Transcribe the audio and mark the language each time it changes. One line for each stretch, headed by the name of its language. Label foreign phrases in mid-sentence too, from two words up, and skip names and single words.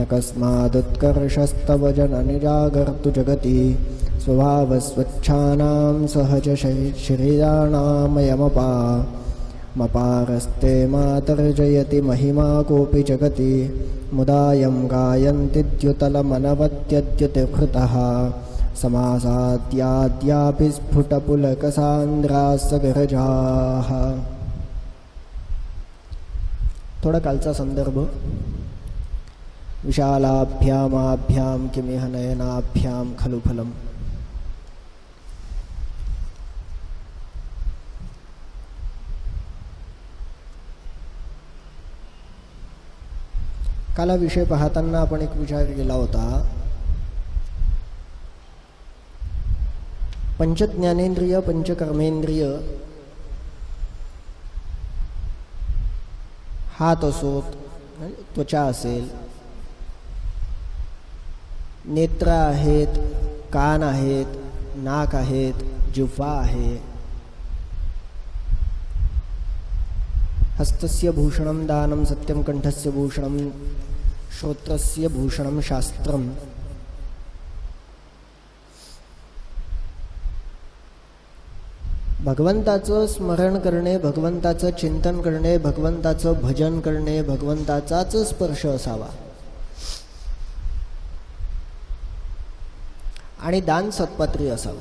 Sanskrit: कस्मादुत्कर्षस्तव जननि जागर्तु जगति स्वभावस्वच्छानां सहज श्रियाणामयमपा मपारस्ते मातर्जयति महिमा कोऽपि जगति मुदायं गायन्ति द्युतलमनवत्यद्युतिहृतः समासाद्याद्यापि स्फुटपुलकसान्द्रास्स विरजाः।
Marathi: थोडा कालचा संदर्भ
Sanskrit: विशालाभ्यामाभ्यां किमिह नयनाभ्यां खलु फलम्।
Marathi: काला विषय पाहताना आपण एक विचार केला होता, पंचज्ञानेंद्रिय पंचकर्मेंद्रिय हात असोत, त्वचा असेल, नेत्र आहेत, कान आहेत, नाक आहेत, जिह्वा आहे,
Sanskrit: हस्तस्य भूषणं दानं सत्यं कंठस्य भूषणं श्रोत्रस्य भूषणं शास्त्रम।
Marathi: भगवंताचं स्मरण करणे, भगवंताचं चिंतन करणे, भगवंताचं भजन करणे, भगवंताचाच स्पर्श असावा आणि दान सत्पात्री असावं।